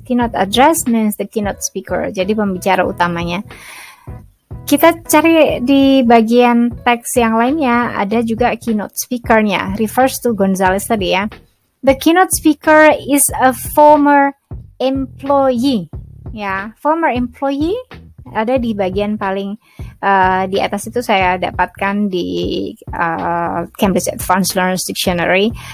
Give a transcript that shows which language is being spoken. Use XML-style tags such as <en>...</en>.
<en>Keynote address means the keynote speaker.</en> <id>Jadi pembicara utamanya. Kita cari di bagian teks yang lainnya, ada juga keynote speaker-nya.</id> <en>Refers to Gonzalez tadi, ya. The keynote speaker is a former employee.</en> <id>Ya, former employee ada di bagian paling di atas itu, saya dapatkan di Cambridge Advanced Learners Dictionary.</id>